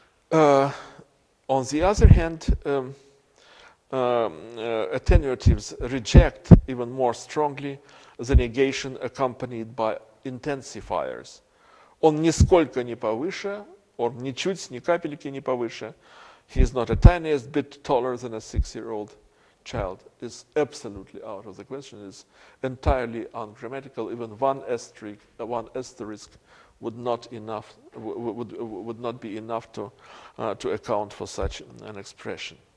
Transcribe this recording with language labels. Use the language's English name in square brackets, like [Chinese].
[English] On the other hand, attenuatives reject even more strongly the negation accompanied by intensifiers. [Russian] Он нисколько не повыше, or ничуть, ни капельки не повыше. [English] He is not a tiniest bit taller than a 6-year-old child. Is absolutely out of the question. Is entirely ungrammatical. Even one asterisk would not be enough to account for such an expression.